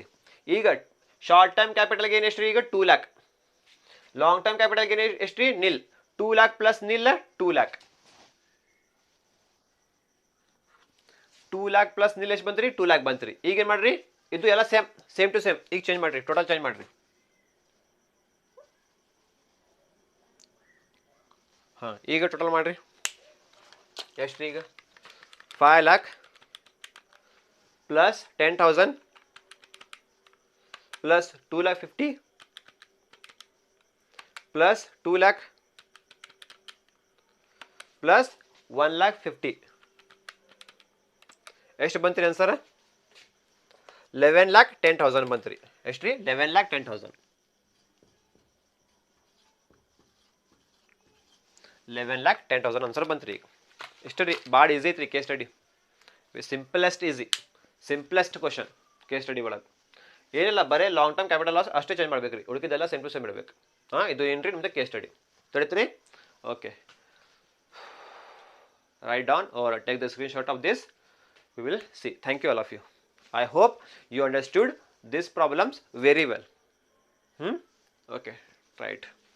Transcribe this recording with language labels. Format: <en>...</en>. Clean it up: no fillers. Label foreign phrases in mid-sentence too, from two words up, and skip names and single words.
<kn>ಈಗ</kn> <en>short term capital gain</en> <kn>ಎಷ್ಟು ರೀ ಈಗ 2 लाख,</kn> <en>long term capital gain</en> <kn>ಎಷ್ಟು ರೀ ನಿಲ್, 2 लाख</kn> <en>plus nil</en> <kn>2 लाख, 2 लाख</kn> <en>plus nil</en> <kn>ಎಷ್ಟು ಬಂತ್ರಿ 2 लाख ಬಂತ್ರಿ। ಈಗ ಏನು ಮಾಡ್ರಿ ಇದು ಎಲ್ಲ</kn> <en>same to same,</en> <kn>ಈಗ ಚೇಂಜ್ ಮಾಡ್ರಿ</kn> <en>total change</en> <kn>ಮಾಡ್ರಿ। ಹಾಂ ಈಗ ಟೋಟಲ್ ಮಾಡ್ರಿ ಎಷ್ಟು ರೀ ಈಗ 5 लाख प्लस 10,000 प्लस 2,50,000 प्लस 2 लाख प्लस 1,50,000 ಎಷ್ಟು ಬಂತ್ರಿ ಆನ್ಸರ್ 11,10,000 ಬಂತ್ರಿ ಎಷ್ಟು ರೀ 11,10,000, 11,10,000 ಆನ್ಸರ್ ಬಂತ್ರಿ। ಎಷ್ಟು ರೀ ಭಾಳ ಈಸಿ ಐತ್ರಿ</kn> <en>case study, simplest easy simplest question case study</en> <kn>ಒಳಗೆ ಏನಿಲ್ಲ, ಬರೀ</kn> <en>long term capital loss</en> <kn>ಅಷ್ಟೇ ಚೇಂಜ್ ಮಾಡ್ಬೇಕು ರೀ, ಉಳಿಕಿದೆಲ್ಲ</kn> <en>same to same</en> <kn>ಇಡಬೇಕು। ಹಾಂ ಇದು ಏನ್ರಿ ನಿಮ್ದು ಕೇಸ್ ಸ್ಟಡಿ ತಿಳಿತ್ರಿ।</kn> <en>okay write down or take the screenshot of this, we will see. thank you all of you, I hope you understood this problems very well. okay right.</en>